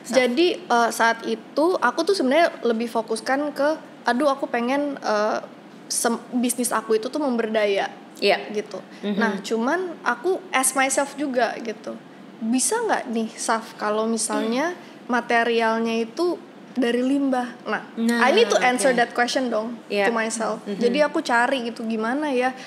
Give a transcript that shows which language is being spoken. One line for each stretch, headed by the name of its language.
Indonesian: Jadi saat itu aku tuh sebenarnya lebih fokuskan ke, aku pengen bisnis aku itu tuh memberdaya. Gitu. Nah, cuman aku
English: ask myself
Indonesian: juga gitu. Bisa nggak nih, Saf, kalau misalnya materialnya itu dari limbah?
English: Nah, I need to answer that question dong to myself.
Indonesian: Jadi aku cari gitu, gimana ya?